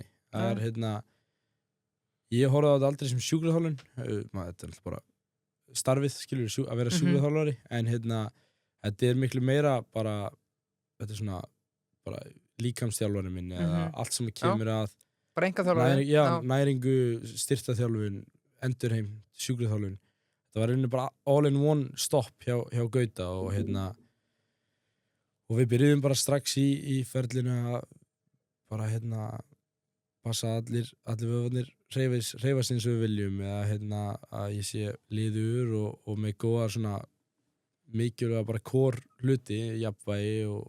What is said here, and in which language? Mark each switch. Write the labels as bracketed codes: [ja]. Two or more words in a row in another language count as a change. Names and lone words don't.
[is] Það er ég horfði á þetta aldrei sem sjúkraþjálfun, þetta er alltaf bara starfið, skilur, að vera sjúkraþjálfari en þetta er miklu meira bara, þetta er svona bara líkamsþjálfari minn eða allt sem kemur að bara einkaþjálfari, næringu, styrktaþjálfun, endurheim, sjúkraþjálfun. Það var rauninni bara [en] all in one [is] stopp hjá Gauta og og við byrjuðum bara strax í ferlinu að bara passa allir vöðvarnir hreyfast eins og við viljum eða að ég sé liður og með góða svona mikilvæga bara core hluti, jafnvægi